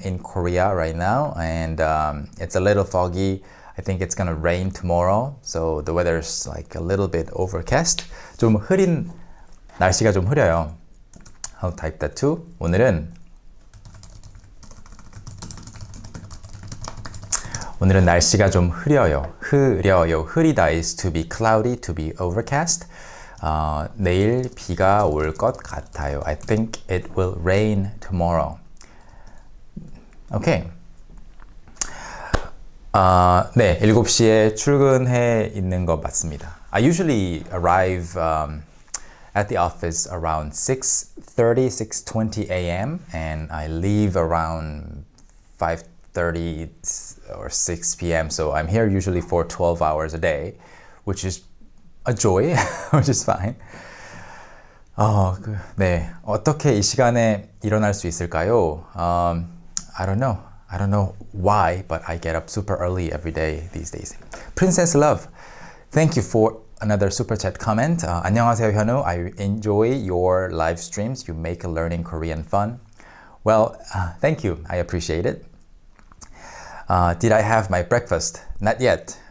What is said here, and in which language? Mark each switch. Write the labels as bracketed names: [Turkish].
[English] in Korea right now, and it's a little foggy. I think it's gonna rain tomorrow, so the weather's like a little bit overcast. [Korean] 좀 흐린 날씨가 좀 흐려요. [English] I'll type that too. [Korean] 오늘은 날씨가 좀 흐려요. [English] 흐리다 is to be cloudy, to be overcast. [Korean] 내일 비가 올 것 같아요. [English] I think it will rain tomorrow. Okay. [Korean] 네, 7시에 출근해 있는 거 맞습니다. [English] I usually arrive at the office around 6:30, 6:20 a.m. and I leave around 5:30 or 6 p.m. So I'm here usually for 12 hours a day, which is a joy, which is fine. [Korean] 네, 어떻게 이 시간에 일어날 수 있을까요? [English] I don't know why, but I get up super early every day these days. Princess Love, thank you for another super chat comment. [Korean] 안녕하세요, 현우. [English] I enjoy your live streams. You make learning Korean fun. Well, thank you. I appreciate it. Did I have my breakfast? Not yet.